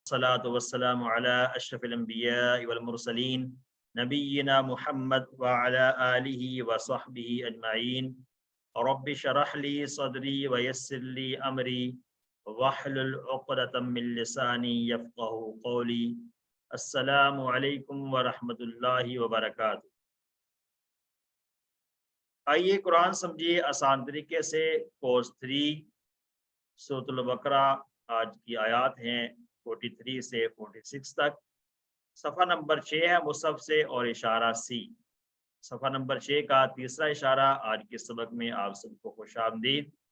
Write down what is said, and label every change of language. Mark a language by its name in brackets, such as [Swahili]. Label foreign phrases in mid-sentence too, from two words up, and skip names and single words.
[Arabic] الصلاة والسلام على أشرف الأنبياء والمرسلين نبينا محمد وعلى آله وصحبه أجمعين رب اشرح لي صدري ويسر لي أمري واحلل عقدة من لساني يفقهوا قولي. السلام عليكم ورحمة الله وبركاته. [Urdu] آئیے قرآن سمجھیے آسان طریقے سے. کورس 3 سورہ بقرہ، آج کی آیات ہیں 43 سے 46 تک. صفحہ نمبر 6 ہے مصحف سے اور اشارہ سی. صفحہ نمبر 6 کا تیسرا اشارہ آج کے سبق میں آپ سب کو خوش آمدید.